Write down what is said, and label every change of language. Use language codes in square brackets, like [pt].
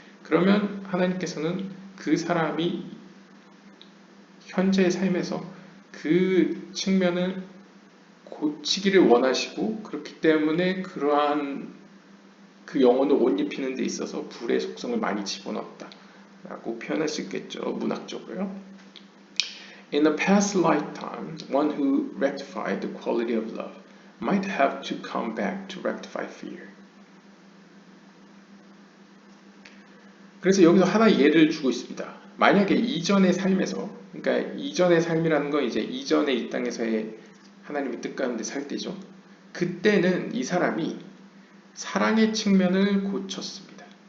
[ko] 그러면 하나님께서는 그 사람이 현재의 삶에서 그 측면을 고치기를 원하시고 그렇기 때문에 그러한 그 영혼을 옷 입히는 데 있어서 불의 속성을 많이 집어넣었다 라고 표현할 수 있겠죠. 문학적으로요. [en] In a past lifetime, one who rectified the quality of love might have to come back to rectify fear. [ko] 그래서 여기서 하나 예를 주고 있습니다. 만약에 이전의 삶에서, 그러니까 이전의 삶이라는 건 이제 이전의 이 땅에서의 하나님의 뜻 가운데 살 때죠. 그때는 이 사람이 사랑의 측면을 고쳤습니다.